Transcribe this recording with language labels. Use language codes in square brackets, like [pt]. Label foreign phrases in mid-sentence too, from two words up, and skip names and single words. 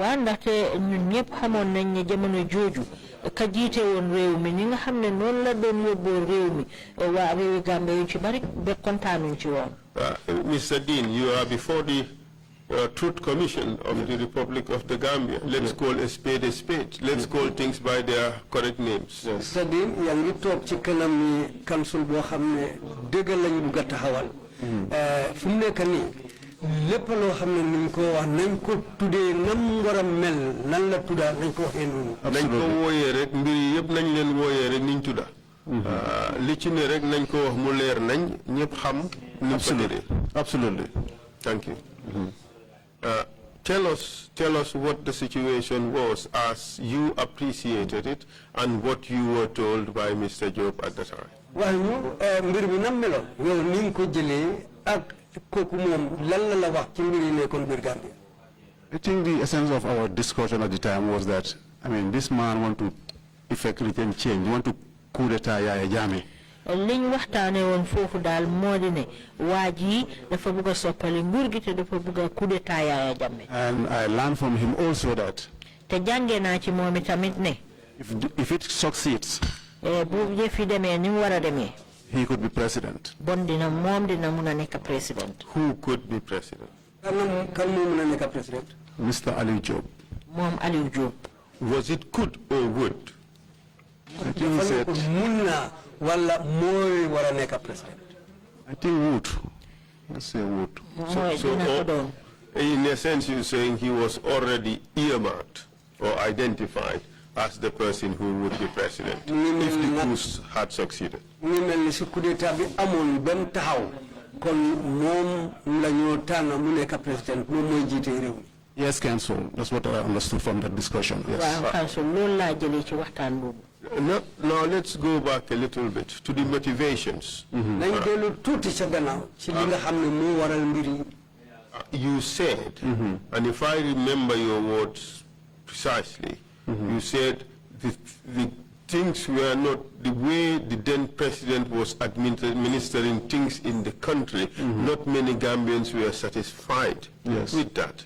[en] Mr. Deen, you are before the Truth Commission of the Republic of the Gambia. Let's call a spade a spade. Let's call things by their correct names. Mr. Deen, [wo] yaa ngi toog ci kanam ni council boo xam ne dëgg lañu bugg a taxawal. Fu mu nekk nii lépp loo xam ne niñ ko wax nañ ko tuddee nam war a mel nan la tudda nañ ko waxee noonu. nañ ko wooyee rek mbir yi yëpp nañ leen wooyee rek niñ tudda. li ci ne rek nañ ko wax mu leer nañ ñëpp xam. [en] Absolutely. Thank you. Tell us what the situation was as you appreciated it and what you were told by Mr. Job at the time. [wo] Wax ñu mbir bi nam meloon yow ni nga ko jëlee ak kooku moom lan la wax ci mbir yi nekkoon biir Gambia. [en] I think the essence of our discussion at the time was that this man want to effect written change, want to [fr] coup d'etat [en] Yaya Jammeh. [wo] liñ waxtaane woon foofu daal moo di ne waa ji dafa bëgg a soppali nguur gi te dafa bëgg a [fr] coup d'etat [wo] Yaya Jammeh. [en] And I learned from him also that [wo] te jàngee naa ci moom itamit ne [en] if it succeeds, [wo] bu yëf yi demee ni mu war a demee, [en] he could be president. [wo] bon dina moom dina mun a nekk président. [en] Who could be president? [wo] kan moo mun a nekk président? [en] Mr. Aliou Job. [wo] moom Aliou Job. [en] Was it could or would? I think he said [wo] mun na wala mooy war a nekk président. [en] I think would. Let's say would. So in a sense, you're saying he was already earmarked or identified as the person who would be president if the coup had succeeded. [wo] ñu mel ni si [fr] coup d'état [wo] bi amoon ba mu taxaw kon moom la ñu tànn mu nekk président moom mooy jiite réew mi. [en] Yes, Counsel. That's what I understood from that discussion. Yes. [wo] Waaw, Counsel, loolu laa jëlee ci waxtaan boobu. [en] Now let's go back a little bit to the motivations. [wo] nañ dellu tuuti sa gannaaw ci li nga xam ne moo waral mbir yi. [en] You said, and if I remember your words precisely, you said the things were not the way the then president was administering things in the country. Not many Gambians were satisfied with that.